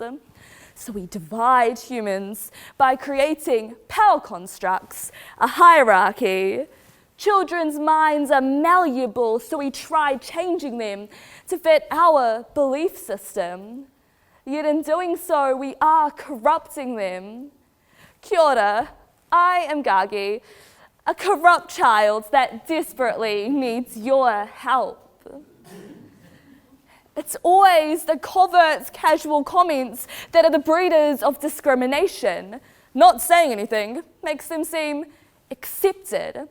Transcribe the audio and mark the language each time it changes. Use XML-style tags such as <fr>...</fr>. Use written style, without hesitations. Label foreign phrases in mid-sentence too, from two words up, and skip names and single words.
<en>So we divide humans by creating power constructs, a hierarchy. Children's minds are malleable, so we try changing them to fit our belief system. Yet in doing so, we are corrupting them.</en> <mi>Kia ora,</mi> <en>I am Gargi, a corrupt child that desperately needs your help. It's always the covert, casual comments that are the breeders of discrimination. Not saying anything makes them seem accepted.</en>